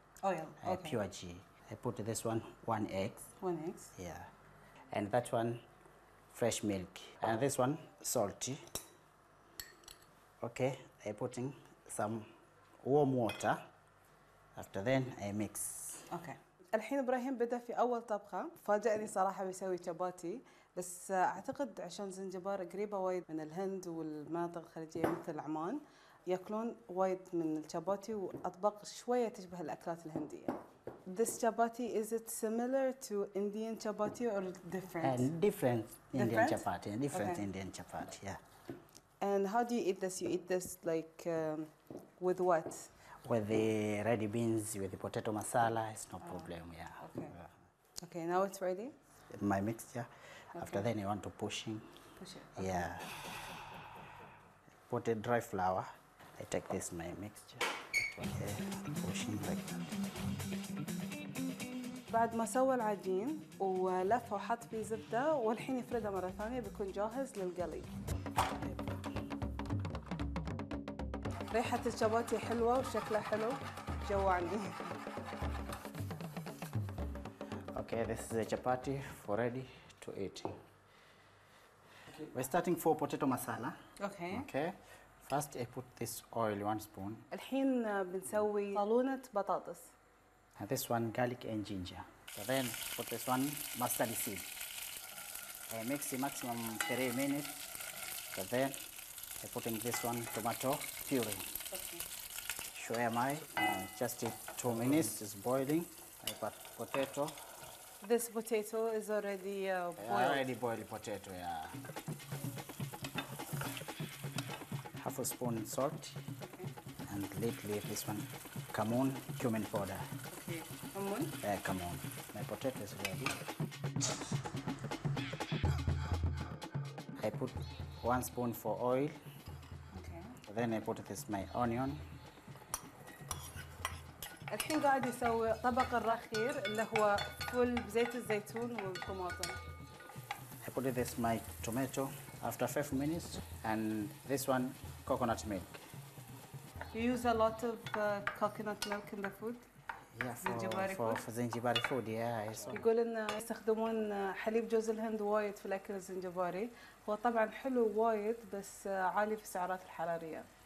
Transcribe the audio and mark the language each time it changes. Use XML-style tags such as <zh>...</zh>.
<en>Oil. Okay. Pure ghee. I put this one egg. 1 egg. Yeah. And that one, fresh milk. And this one, salty. Okay. I putting some warm water. After then I mix. Okay.</en> <ar>الحين ابراهيم بدأ في اول طبخه. فاجأني صراحه بيسوي شباتي، بس اعتقد عشان زنجبار قريبه وايد من الهند والمناطق الخليجيه مثل عمان، ياكلون وايد من الشباتي واطباق شويه تشبه الاكلات الهنديه.</ar> <en>This chapati, is it similar to Indian chapati or different? And different Indian Different? chapati. Different Okay. Indian chapati, yeah. And how do you eat this? You eat this like with what? With the ready beans, with the potato masala, it's no problem, yeah. Okay. Okay, now it's ready? My mixture. After then you want to pushing. Push it. Okay. Yeah. Put a dry flour. I take this my mixture. Okay. Pushing like that.</en> <ar>بعد ما سوى العجين ولفه وحط فيه زبدة والحين يفردها مرة ثانية بيكون جاهز للقلي. ريحة الشباتي حلوة وشكلها حلو، جوعني.</ar> <en>Okay, this is the chapati for ready to eat. We're starting for potato masala. Okay. Okay. First I put this oil 1 spoon.</en> <ar>الحين بنسوي صالونة بطاطس.</ar> <en>And this one garlic and ginger. So then put this one mustard seed. I mix it maximum 3 minutes. So then I putting this one tomato puree. Okay.</en> <ar>شوية ماي.</ar> <en>Just 2 minutes is boiling. I put potato. This potato is already boiled. Already boiled potato, yeah. Half a spoon salt. Okay. And lately this one cumin powder. Okay. Lemon. Cumin. My potato is ready. I put 1 spoon for oil. Okay. Then I put this my onion.</en> <ar>الحين قاعد يسوي طبق الرخير اللي هو فول بزيت الزيتون والطماطم.</ar> <en>I put this my tomato after 5 minutes, and this one coconut milk. You use a lot of coconut milk in the food. Yeah, Zanjibari food? for Zanjibari food, yeah.</en> <ar>يقول إن يستخدمون حليب جوز الهند وايد في الأكل الزنجباري. هو طبعا حلو وايد بس عالي في السعرات الحرارية.</ar>